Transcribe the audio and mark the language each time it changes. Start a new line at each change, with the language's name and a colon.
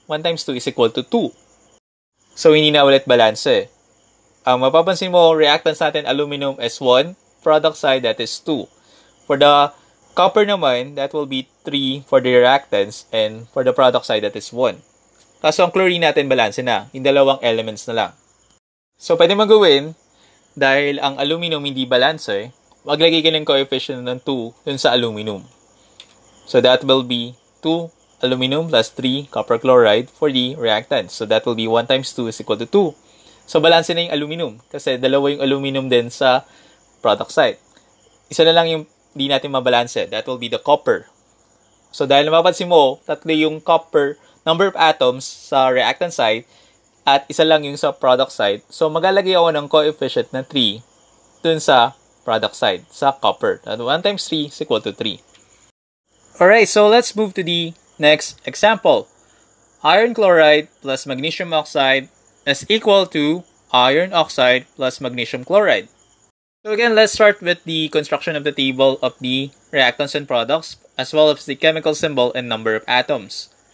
English: 1 times 2 is equal to 2. So,
Filipino: hindi na ulit balance. Mapapansin mo,
English: reactants natin, aluminum is 1. Product side, that is 2. For the copper naman, that will be 3 for the reactants. And for the product side, that is 1.
Filipino: Kaso ang chlorine natin, balance na. Yung dalawang elements na lang. So, pwede magawin, dahil ang aluminum hindi balance, maglagay ka ng coefficient ng 2 dun sa aluminum.
English: So, that will be 2 aluminum plus 3 copper chloride for the reactants. So, that will be 1 times 2 is equal to 2.
Filipino: So, balance na yung aluminum. Kasi dalawa yung aluminum din sa product side. Isa na lang yung hindi natin mabalanse.
English: That will be the copper.
Filipino: So, dahil napapansin mo, tatlo yung copper number of atoms sa reactant side at isa lang yung sa product side. So, maglalagay ako ng coefficient na 3 dun sa product side, sa copper.
English: And 1 times 3 is equal to 3. Alright, so let's move to the next example. Iron chloride plus magnesium oxide is equal to iron oxide plus magnesium chloride. So again, let's start with the construction of the table of the reactants and products, as well as the chemical symbol and number of atoms.